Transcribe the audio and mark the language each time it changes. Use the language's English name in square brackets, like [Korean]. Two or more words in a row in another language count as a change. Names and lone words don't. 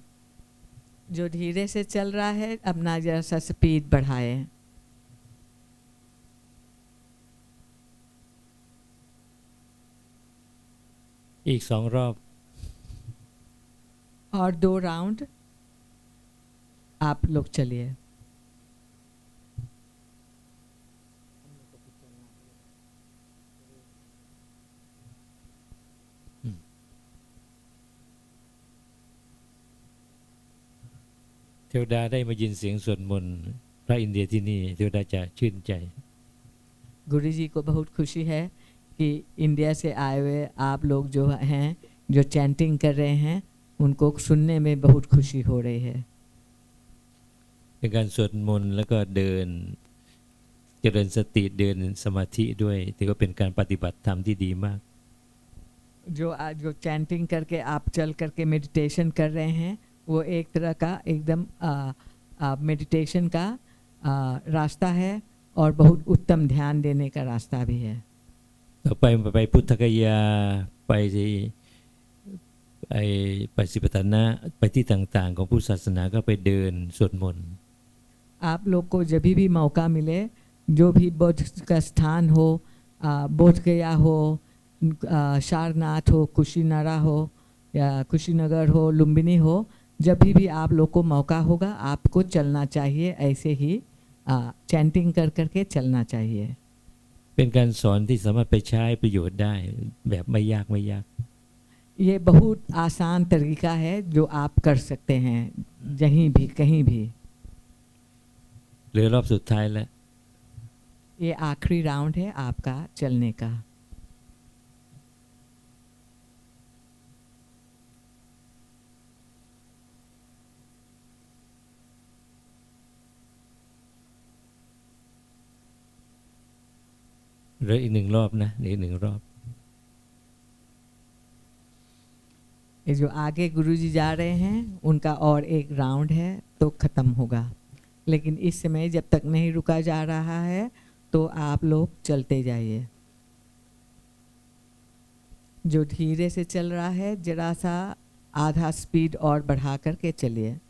[Hindi] जो धीरे से चल रहा है अपना जरा सा स्पीड बढ़ाए। [Thai] อีก2 รอบ [Hindi] और 2 राउंड आप लोग चलिए। [Thai] เทวดาได้มายินเสียงสวดมนต์พระอินเดียที่นี่เทวดาจะชื่นใจ [Hindi] गुरु जी को बहुत खुशी है कि इंडिया से आए हुए आप लोग जो हैं जो चैंटिंग कर रहे हैं उनको सुनने में बहुत खुशी हो रही है। [Thai] เป็นการสวดมนต์แล้วก็เดินเจริญสติเดินสมาธิด้วยถือว่าเป็นการปฏิบัติธรรมที่ดีมาก [Hindi] जो चैंटिंग करके आप चल करके मेडिटेशन कर रहे हैं वो एक तरह का एकदम मेडिटेशन का रास्ता है और बहुत उत्तम ध्यान देने का रास्ता भी है। [Thai] ต่อไปพุทธกยาไปปฏิปทานะไปที่ต่างๆของพุทธศาสนาก็ไปเดินสวดมนต์ [Hindi] आप लोग को जब भी मौका मिले जो भी बौद्ध का स्थान हो, बोध गया हो, सारनाथ हो, कुशीनारा हो या कुशीनगर हो, लुम्बिनी हो, जब भी आप लोग को मौका होगा आपको चलना चाहिए, ऐसे ही चैंटिंग कर करके चलना चाहिए। [Thai] เป็นการสอนที่สามารถไปใช้ประโยชน์ได้แบบไม่ยาก [Hindi] ये बहुत आसान तरीका है जो आप कर सकते हैं जहीं भी कहीं भी। [Thai] เหลือรอบสุดท้ายแล้ว [Hindi] ये आखिरी राउंड है आपका चलने का। [Thai] เหลืออีก1 รอบนะเหลืออีก1 รอบ [Hindi] ये जो आगे गुरुजी जा रहे हैं उनका और एक राउंड है तो ख़त्म होगा, लेकिन इस समय जब तक नहीं रुका जा रहा है तो आप लोग चलते जाइए। जो धीरे से चल रहा है जरा सा आधा स्पीड और बढ़ा करके चलिए।